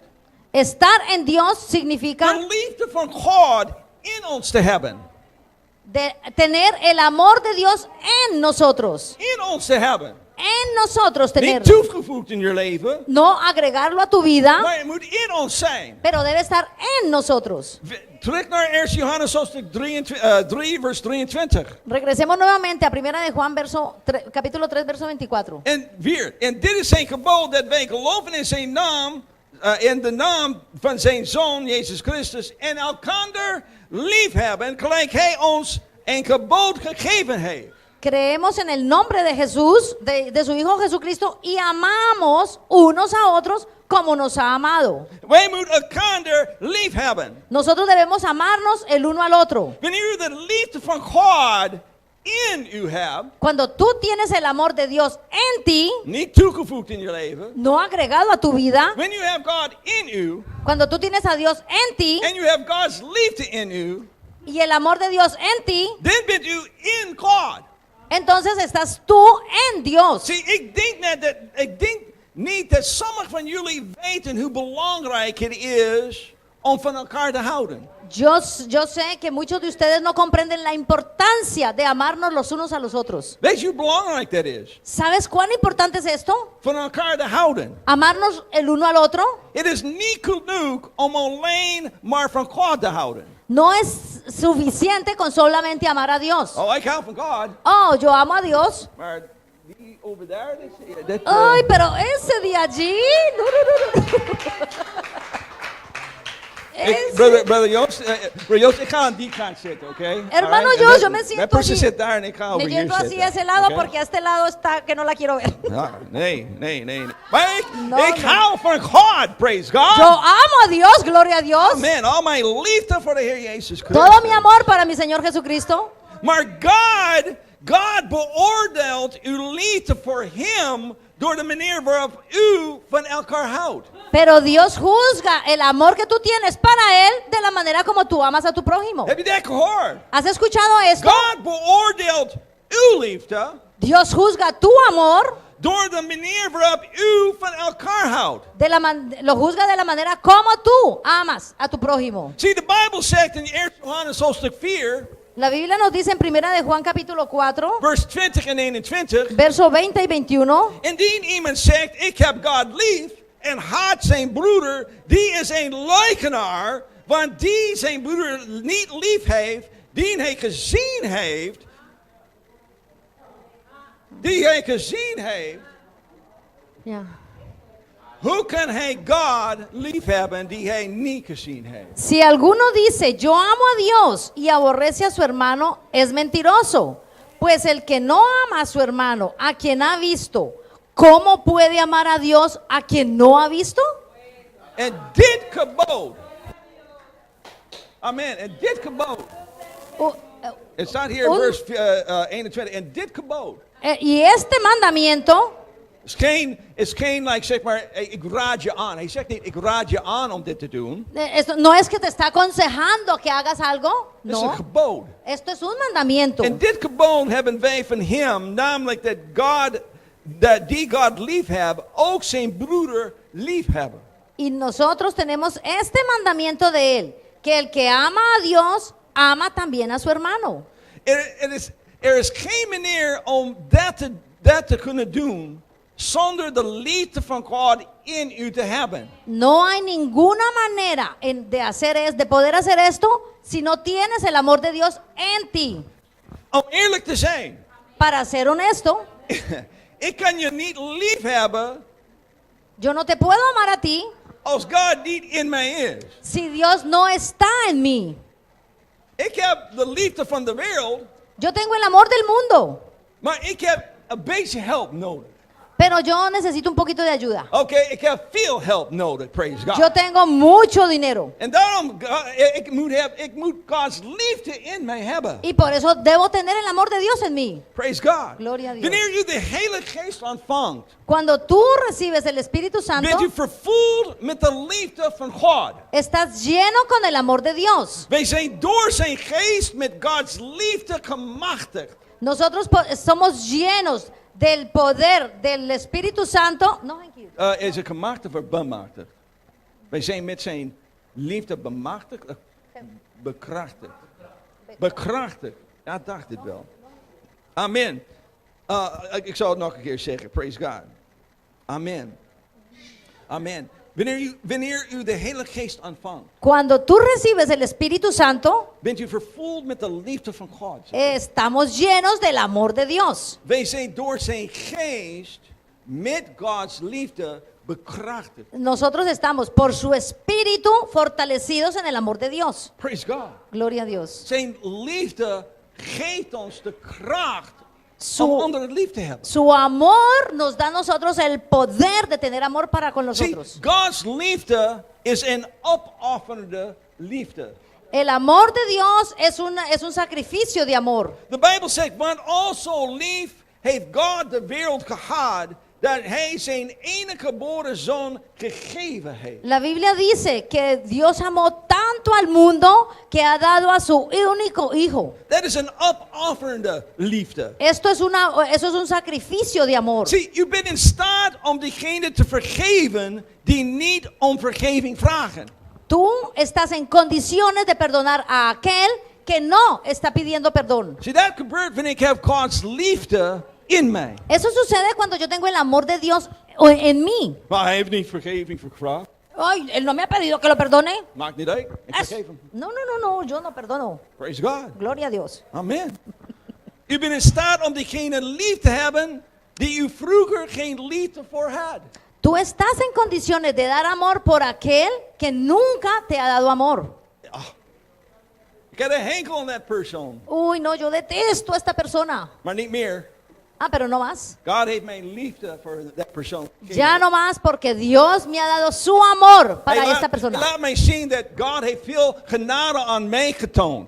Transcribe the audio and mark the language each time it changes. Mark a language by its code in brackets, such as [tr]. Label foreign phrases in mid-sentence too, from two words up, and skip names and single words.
[es] Estar en Dios significa [nl] de liefde van God in ons te hebben. [es] de tener el amor de Dios en nosotros. [nl] In ons te hebben. [es] En nosotros [nl] Niet [es] tenerlo. [nl] toegevoegd in je leven, [es] No agregarlo a tu vida, [nl] maar het moet in ons zijn. [es] pero debe estar en nosotros. [nl] Terug naar 1 Johannes hoofdstuk 3 vers 23. [es] Regresemos nuevamente a Primera de Juan, capítulo 3, verso 24. [nl] En weer, en dit is zijn gebod dat wij geloven in zijn naam, in de naam van zijn Zoon, Jezus Christus, en elkander lief hebben, gelijk hij ons een gebod gegeven heeft. [es] Creemos en el nombre de Jesús, de su Hijo Jesucristo, y amamos unos a otros como nos ha amado. [nl] Wij moeten elkander lief hebben. [es] Nosotros debemos amarnos el uno al otro. [nl] Wanneer u de liefde van God in u hebt, [es] Cuando tú tienes el amor de Dios en ti, [nl] niet toegevoegd in je leven. [es] no agregado a tu vida, [en] When you have God in you, [es] cuando tú tienes a Dios en ti [en] and you have God's liefde in you, [es] y el amor de Dios en ti, [nl] then bent u in God. [es] entonces estás tú en Dios. [nl] Zie, ik denk niet dat sommigen van jullie weten hoe belangrijk het is om van elkaar te houden. [es] Yo sé que muchos de ustedes no comprenden la importancia de amarnos los unos a los otros. [nl] Weet je hoe belangrijk dat is? [es] ¿Sabes cuán importante es esto? [nl] Van elkaar te houden. [es] Amarnos el uno al otro. [nl] Het is niet genoeg om alleen maar van God te houden. [es] No es suficiente con solamente amar a Dios. [nl] Oh, ik hou van God. [es] Oh, yo amo a Dios. [nl] Maar die over daar, dat, [es] Ay, pero ese de allí. No. [nl] Brother Joost, ik ga aan die kant zitten, oké? [es] Hermano [en] Alright? [es] Joost, yo me siento [nl] Dat persoon [es] aquí. [nl] zit daar en ik ga over [es] Me [nl] hier [es] yendo así [nl] zitten. [es] a ese lado [nl] oké? [es] porque a este lado está que no la quiero ver. [nl] Ja, nee. Maar ik [es] No. [nl] hou van God, [en] praise God. [es] Yo amo a Dios, gloria a Dios. [nl] Man, al mijn liefde voor de Heer Jezus Christus. [es] Todo mi amor para mi Señor Jesucristo. [nl] Maar God beoordeelt uw liefde voor Hem door de manier waarop u van elkaar houdt. [es] Pero Dios juzga el amor que tú tienes para Él de la manera como tú amas a tu prójimo. [nl] Heb je dat gehoord? [es] ¿Has escuchado esto? [nl] God beoordeelt uw liefde [es] Dios juzga tu amor, [nl] door de manier waarop u van elkaar houdt. [es] lo juzga de la manera como tú amas a tu prójimo. [nl] Zie, de Bijbel zegt in 1 Johannes hoofdstuk 4, [es] La Biblia nos dice en Primera de Juan capítulo 4, [nl] vers 20 en 21. [es] verso 20 y 21. [nl] Indien iemand zegt, ik heb God lief, en haat zijn broeder, die is een leugenaar, want die zijn broeder niet lief heeft, die hij gezien heeft, [es] Ya. [nl] hoe kan hij God lief hebben die hij niet gezien heeft? [es] Si alguno dice, yo amo a Dios y aborrece a su hermano, es mentiroso. Pues el que no ama a su hermano, a quien ha visto, ¿cómo puede amar a Dios a quien no ha visto? [nl] En dit gebod, amen, en dit gebod, Oh, het staat hier in Un- vers 21, en dit gebod [es] y este mandamiento [nl] is geen, like, zeg maar, ik raad je aan. Hij zegt niet, ik raad je aan om dit te doen. [es] esto no es que te está aconsejando que hagas algo, [nl] Het is een [es] no. [nl] gebod. [es] Esto es un mandamiento. [nl] En dit gebod hebben wij van hem, namelijk dat die God lief hebben, ook zijn broeder lief hebben. [es] Y nosotros tenemos este mandamiento de él, que el que ama a Dios, ama también a su hermano. [nl] Er is geen manier om dat te kunnen doen zonder de liefde van God in u te hebben. [es] No hay ninguna manera de poder hacer esto si no tienes el amor de Dios en ti. [nl] Om eerlijk te zijn, [es] Para ser honesto, [nl] ik kan je niet lief hebben [es] yo no te puedo amar a ti [nl] als God niet in mij is. [es] si Dios no está en mí. [nl] Ik heb de liefde van de wereld, [es] Yo tengo el amor del mundo, [nl] maar ik heb een beetje hulp nodig. [es] pero yo necesito un poquito de ayuda. [nl] Oké, ik heb veel hulp nodig, [en] praise God. [es] Yo tengo mucho dinero [nl] En daarom, ik moet Gods liefde in mij hebben. [es] y por eso debo tener el amor de Dios en mí. [en] Praise God. [es] Gloria a Dios. [nl] Wanneer je de Heilige Geest ontvangt, [es] Cuando tú recibes el Espíritu Santo, [nl] bent u vervuld met de liefde van God. [es] estás lleno con el amor de Dios. [nl] Wij zijn door zijn geest met Gods liefde gemachtigd. [es] Nosotros somos llenos del poder del Espíritu Santo. [en] No, thank you. [nl] Is het gemachtigd of bemachtigd? Wij zijn met zijn liefde bemachtigd, bekrachtigd. Bekrachtigd. Ja, dacht het wel. Amen. Ik zal het nog een keer zeggen. [en] Praise God. Amen. Amen. [nl] Wanneer u de Heilige Geest ontvangt, [es] Cuando tú recibes el Espíritu Santo, [nl] bent u vervuld met de liefde van God. [es] estamos llenos del amor de Dios. [nl] Wij zijn door zijn geest met Gods liefde bekrachtigd. [es] Nosotros estamos por su Espíritu fortalecidos en el amor de Dios. [en] Praise God. [es] Gloria a Dios. [nl] Zijn liefde geeft ons de kracht om [es] Su, [nl] anderen lief te hebben. [es] su amor nos da a nosotros el poder de tener amor para con [en] See, [es] nosotros. [nl] God's liefde is een opofferende liefde. [es] El amor de Dios es un sacrificio de amor. [nl] De Bijbel zegt, want also lief heeft God de wereld gehad, dat hij zijn enige geboren zoon gegeven heeft. [es] La Biblia dice que Dios amó tanto al mundo que ha dado a su único hijo. [nl] Dat is een opofferende liefde. [es] Eso es un sacrificio de amor. [nl] Zie, u bent in staat om diegene te vergeven die niet om vergeving vragen. [es] Tú estás en condiciones de perdonar a aquel que no está pidiendo perdón. [nl] Zie, dat gebeurt wanneer ik heb Gods liefde in mij. [es] Eso sucede cuando yo tengo el amor de Dios en mí. [nl] Maar hij heeft niet vergeving gevraagd. [es] Ay, él no me ha pedido que lo perdone. [nl] Maakt niet uit. Ik Es- vergeef hem. [es] No, yo no perdono. [en] Praise God. [es] Gloria a Dios. Amen. [nl] U bent in staat om diegene lief te hebben die u vroeger geen liefde voor had. [es] Tú estás en condiciones de dar amor por aquel que nunca te ha dado amor. [nl] Ik had een hekel aan dat persoon. [es] Uy, no, yo detesto a esta persona. [nl] Maar niet meer. [es] Ah, pero no más. [nl] God heeft mijn liefde voor dat persoon. [es] Ya no más porque Dios me ha dado su amor para [nl] Hij [es] esta persona. [nl] laat mij zien dat God heeft veel genade aan mij getoond.